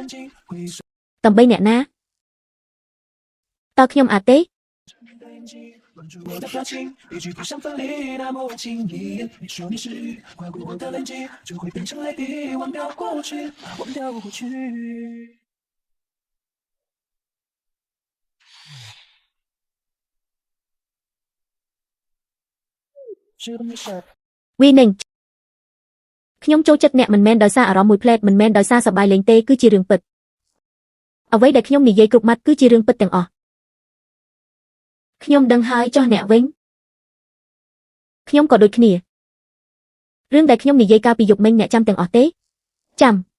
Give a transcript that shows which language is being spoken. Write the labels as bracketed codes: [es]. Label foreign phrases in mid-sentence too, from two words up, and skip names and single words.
[km] ដើម្បីអ្នកណាតើខ្ញុំអាចទេ [zh] 关注我的表情，一句不想分离，那么温情一眼。你说你是雨，划过我的冷静，就会变成泪滴，忘掉过去，忘掉过去。是的，没事。 [km] វីនឹងខ្ញុំចូលចិត្តអ្នកមិនមែនដោយសារអារម្មណ៍មួយផ្លែតមិនមែនដោយសារសប្បាយលេងទេគឺជារឿងពិតអ្វីដែលខ្ញុំនិយាយគ្រប់ម៉ាត់គឺជារឿងពិតទាំងអស់ខ្ញុំដឹងហើយចុះអ្នកវិញខ្ញុំក៏ដូចគ្នារឿងដែលខ្ញុំនិយាយកាលពីយប់មិញអ្នកចាំទាំងអស់ទេចាំ